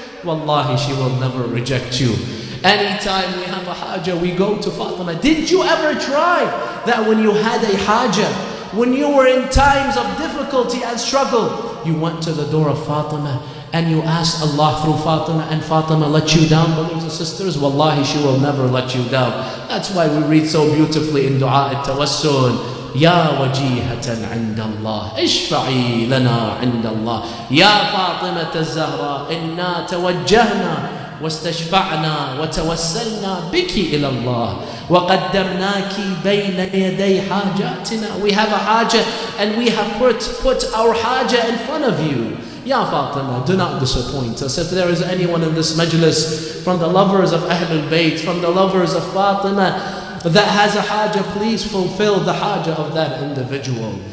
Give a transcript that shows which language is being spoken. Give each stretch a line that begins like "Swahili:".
English: Wallahi, she will never reject you. Anytime we have a haja, we go to Fatima. Did you ever try that when you had a haja, when you were in times of difficulty and struggle, you went to the door of Fatima and you asked Allah through Fatima, and Fatima let you down, brothers and sisters? Wallahi, she will never let you down.
Arabic: That's why we read so beautifully in Dua al-Tawassul, يا وجيهة عند الله اشفعي لنا عند الله يا فاطمة الزهراء إنا توجهنا واستشفعنا وتوسلنا بك إلى الله وقدمناك بين يدي حاجاتنا.
English: We have a haja and we have put our haja in front of you. Ya Fatima, do not disappoint us. If there is anyone in this majlis from the lovers of Ahlul Bayt, from the lovers of Fatima that has a haja, please fulfill the haja of that individual.